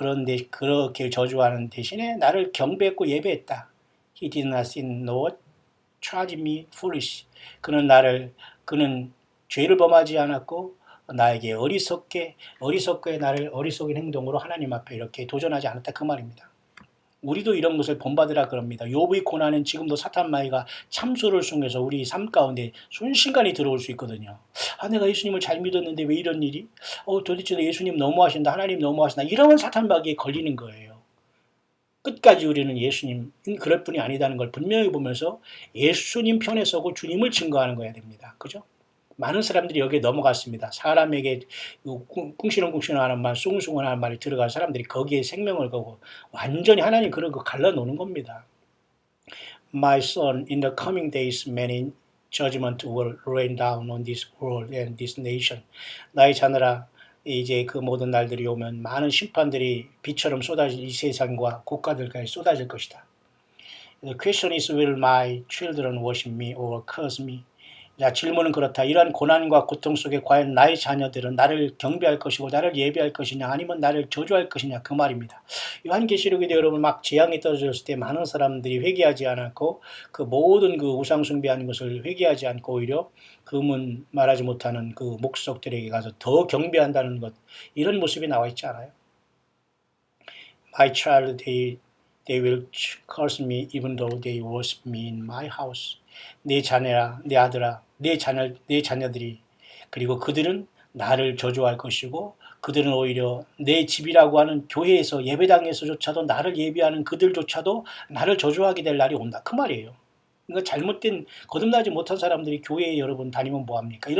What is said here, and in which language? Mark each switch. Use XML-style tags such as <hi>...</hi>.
<ko>그런데 그렇게 저주하는 대신에 나를 경배했고 예배했다.</ko> <en>He did not sin nor charge me foolish.</en> <ko>그는 죄를 범하지 않았고 나에게 어리석게 나를 어리석은 행동으로 하나님 앞에 이렇게 도전하지 않았다 그 말입니다. 우리도 이런 것을 본받으라 그럽니다. 욥의 고난은 지금도 사탄 마귀가 참소를 통해서 우리 삶 가운데 순식간에 들어올 수 있거든요. 내가 예수님을 잘 믿었는데 왜 이런 일이? 도대체 예수님 너무하신다. 하나님 너무하신다. 이러면 사탄 마귀에 걸리는 거예요. 끝까지 우리는 예수님 그럴 뿐이 아니다는 걸 분명히 보면서 예수님 편에 서고 주님을 증거하는 거야 됩니다. 그죠? 많은 사람들이 여기에 넘어갔습니다. 사람에게 꿍시렁꿍시렁하는 말, 숭숭하는 말이 들어간 사람들이 거기에 생명을 거고 완전히 하나님 그런 거 갈라놓는 겁니다.</ko> <en>My son, in the coming days, many judgment will rain down on this world and this nation.</en> <ko>나의 자녀라, 이제 그 모든 날들이 오면 많은 심판들이 비처럼 쏟아질 이 세상과 국가들까지 쏟아질 것이다.</ko> <en>The question is, will my children worship me or curse me?</en> <ko>자, 질문은 그렇다. 이러한 고난과 고통 속에 과연 나의 자녀들은 나를 경배할 것이고 나를 예배할 것이냐 아니면 나를 저주할 것이냐 그 말입니다. 요한계시록에 여러분 막 재앙이 떨어졌을 때 많은 사람들이 회개하지 않았고 그 모든 그 우상 숭배하는 것을 회개하지 않고 오히려 금은 말하지 못하는 그 목석들에게 가서 더 경배한다는 것, 이런 모습이 나와 있지 않아요?</ko> <en>My child, they will curse me even though they worship me in my house.</en> <ko>내 자녀라, 내 아들아, 내 자녀들이, 그리고 그들은 나를 저주할 것이고 그들은 오히려 내 집이라고 하는 교회에서 예배당에서조차도 나를 예배하는 그들조차도 나를 저주하게 될 날이 온다. 그 말이에요. 그러니까 잘못된 거듭나지 못한 사람들이 교회에 여러분 다니면 뭐합니까?</ko>